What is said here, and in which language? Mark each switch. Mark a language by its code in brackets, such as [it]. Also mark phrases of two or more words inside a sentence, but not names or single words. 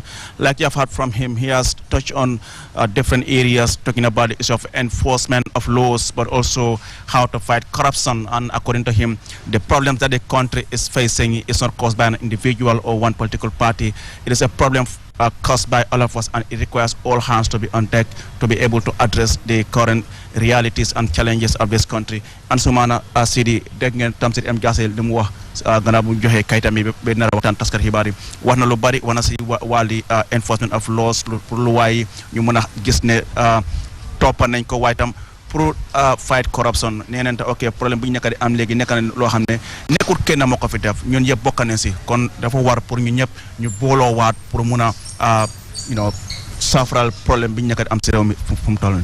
[en] Like you have heard from him, he has touched on different areas, talking about the issue of enforcement of laws, but also how to fight corruption. And according to him, the problems that the country is facing is not caused by an individual or one political party. It is a problem caused by all of us, and it requires all hands to be on deck to be able to address the current realities and challenges of this country. [wo] And Sumana Sidi dégg ngeen Tamsir M Jaase li mu wax gannaaw bu joxe kayitam yi ba nar a waxtaan taskat xibaar yi wax na lu bari wax na si wàlli [en] enforcement of laws [wo] pour lu waay ñu mën a gis ne toppa nañ ko waaye tam pour [en] fight corruption. [wo] Nee nañ te ok problème bu ñu nekk di am léegi nekk na loo xam ne nekkul kenn moo ko fi def, ñun yëpp bokk nañ si, kon dafa war pour ñu ñëpp ñu booloo waat pour mun a saafaraal problème bi ñu nekk di am si réew mi fu mu toll.